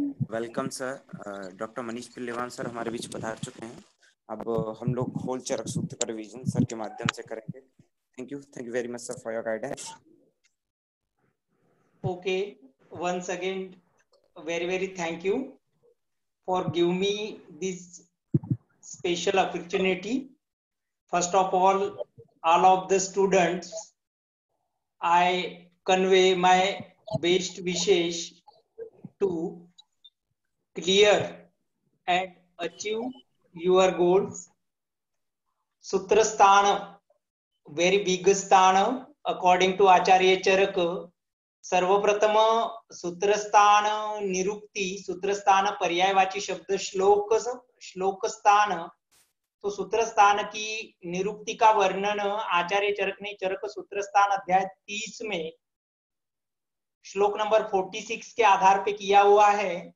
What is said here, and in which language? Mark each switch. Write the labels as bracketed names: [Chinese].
[English] Welcome sir. [Hindi] Doctor Manish पिल्लेवान sir हमारे बीच पधार चुके हैं। अब हम लोग होल चरक सूत्र का रिवीजन सर के माध्यम से करेंगे। [English] Thank you very much sir for your guidance. Okay, once again, very thank you for giving me this special opportunity. First of all of the students, I convey my best wishes to clear and achieve your goals. सूत्रस्थान, very big स्थान according to Acharya Charak. [Hindi] सर्वप्रथम सूत्रस्थान निरुक्ति, सूत्रस्थान पर्यायवाची शब्द, श्लोक स्थान. तो सूत्रस्थान की निरुक्ति का वर्णन आचार्य चरक ने चरक सूत्रस्थान अध्याय 30 में श्लोक नंबर 46 के आधार पे किया हुआ है.